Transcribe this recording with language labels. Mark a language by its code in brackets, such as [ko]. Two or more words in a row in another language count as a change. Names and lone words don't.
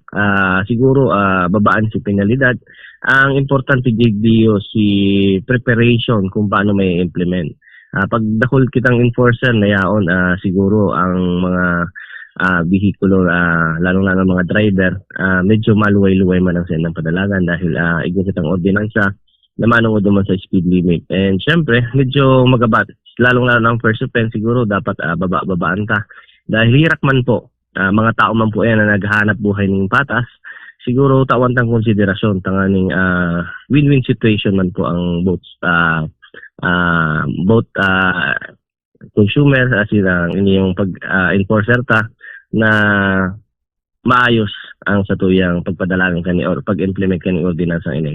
[bik] Siguro babaan si penalidad. Ang importante diyo si preparation kung paano may implement. Pag dakol kitang enforcer na yaon, siguro ang mga bihikulo, lalong-lalo mga driver, medyo maluway-luway man ang ng padalagan dahil igwa kitang ordinansa na manungod naman sa [en] speed limit. [bik] And syempre, medyo magabat. Lalong-lalo ng [en] first offense, [bik] siguro dapat babaan ka. Dahil hirak man po mga tao man po yan na naghahanap buhay ng patas, siguro tawan tang konsiderasyon tanganing [en] win-win situation [bik] man po ang [en] both consumer as in [bik] ang inyong enforcer ta na maayos ang satuyang pagpadalagan kani or pag-implement kani ordinansa ini.